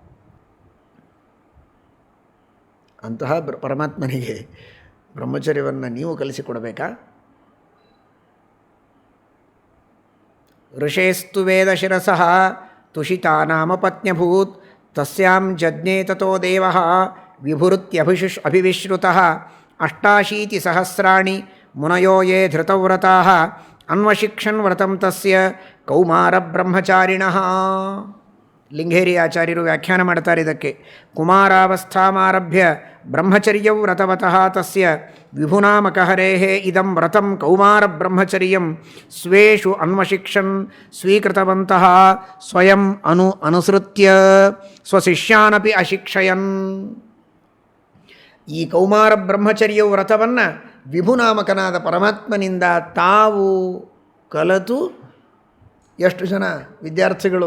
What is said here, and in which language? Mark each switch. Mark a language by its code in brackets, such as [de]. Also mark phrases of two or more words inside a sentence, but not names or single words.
[kn] ಅಂತಹ ಪರಮಾತ್ಮನಿಗೆ ಬ್ರಹ್ಮಚರ್ಯವನ್ನು ನೀವು ಕಲಿಸಿಕೊಡಬೇಕಾ? [sa] ಋಷೇಸ್ತು ವೇದಶಿರಸಃ ತುಷಿತಾ ನಾಮ ಪತ್ನ್ಯಭೂತ್ ತಸ್ಯಾಂ ಜಜ್ಞೇ ತತೋ ದೇವಃ ಅಭಿವಿಶ್ರುತಃ 88 ಸಹಸ್ರಾಣಿ ಮುನಯೋ ಯೇ ಧೃತವ್ರತಾಃ ಅನ್ವಶಿಕ್ಷನ್ ವ್ರತಂ ತಸ್ಯ ಕೌಮಾರ ಬ್ರಹ್ಮಚಾರಿಣಃ. [kn] ಲಿಂಗೇರಿ ಆಚಾರ್ಯರು ವ್ಯಾಖ್ಯಾನ ಮಾಡ್ತಾರೆ ಇದಕ್ಕೆ. [sa] ಕುಮಾರಾವಸ್ಥಾಮಾರಭ್ಯ ಬ್ರಹ್ಮಚರ್ಯೌ ವ್ರತವತಃ ತಸ್ಯ ವಿಭುನಾಮಕಹರೇಃ ಇದಂ ವ್ರತಂ ಕೌಮಾರ ಬ್ರಹ್ಮಚರ್ಯಂ ಸ್ವೇಷು ಅನ್ವಶಿಕ್ಷನ್ ಸ್ವೀಕೃತವಂತಃ ಸ್ವಯಂ ಅನುಸೃತ್ಯ ಸ್ವಶಿಷ್ಯಾನಪಿ ಅಶಿಕ್ಷಯನ್. [kn] ಈ ಕೌಮಾರ ಬ್ರಹ್ಮಚರ್ಯ ವ್ರತವನ್ನು ವಿಭುನಾಮಕನಾದ ಪರಮಾತ್ಮನಿಂದ ತಾವು ಕಲಿತು ಎಷ್ಟು ಜನ ವಿದ್ಯಾರ್ಥಿಗಳು?